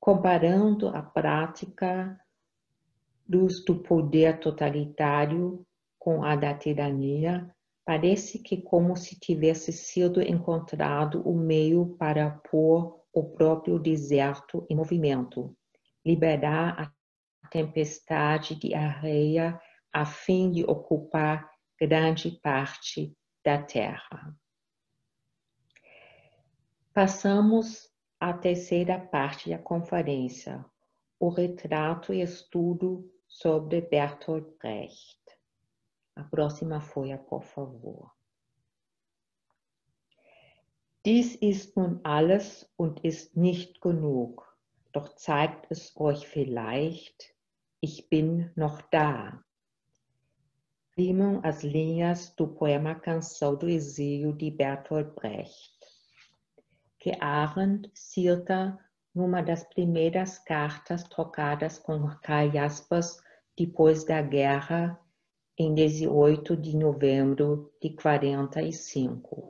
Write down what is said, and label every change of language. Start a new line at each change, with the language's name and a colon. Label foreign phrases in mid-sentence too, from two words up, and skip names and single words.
Portuguese: Comparando a prática do poder totalitário com a da tirania, parece que como se tivesse sido encontrado o meio para pôr o próprio deserto em movimento, liberar a tempestade de areia a fim de ocupar grande parte da terra. Passamos à terceira parte da conferência, o retrato e estudo sobre Bertolt Brecht. A próxima folha, por favor.
German: Dies ist nun alles und ist nicht genug, doch zeigt es euch vielleicht, ich bin noch da.
Portuguese: Rimam as linhas do poema Canção do Exílio de Bertolt Brecht, que Arendt cita numa das primeiras cartas trocadas com Karl Jaspers depois da guerra, em 18 de novembro de 45.